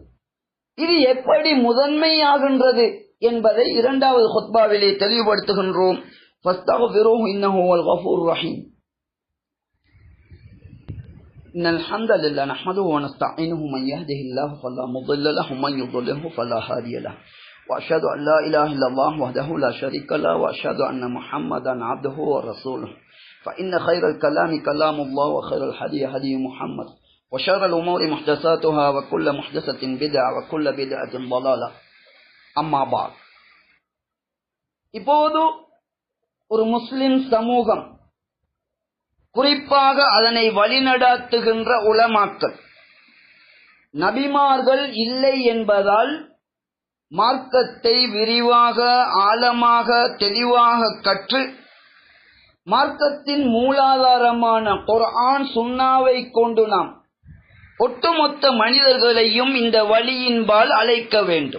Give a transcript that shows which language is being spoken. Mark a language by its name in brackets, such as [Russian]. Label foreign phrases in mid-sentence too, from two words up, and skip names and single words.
[Tamil] இது எப்படி முதன்மையாகின்றது என்பதை இரண்டாவது குத்பாவிலே தெளிவுபடுத்துகின்றோம். [Arabic] فاستغفروه إنه هو الغفور الرحيم. إن الحمد لله نحمده و نستعينه من يهده الله فلا முضل له ومن يضلله فلا هادي له واشهد ان لا اله الا الله وحده لا شريك له واشهد ان محمدا عبده ورسوله فان خير الكلام كلام الله وخير الهدي هدي محمد وشر الأمور محدثاتها وكل محدثة بدعة وكل بدعة ضلالة أما بعد. [Tamil] இப்போது ஒரு முஸ்லிம் சமூகம் குறிப்பாக அதனை வழிநடாத்துகின்ற உலமாக்கள் நபிமார்கள் இல்லை என்பதால் மார்க்கத்தை விரிவாக ஆழமாக தெளிவாக கற்று மார்க்கத்தின் மூலாதாரமான குர்ஆன் சுன்னாவை கொண்டு நாம் ஒட்டுமொத்த மனிதர்களையும் இந்த வழியின்பால் அழைக்க வேண்டும்.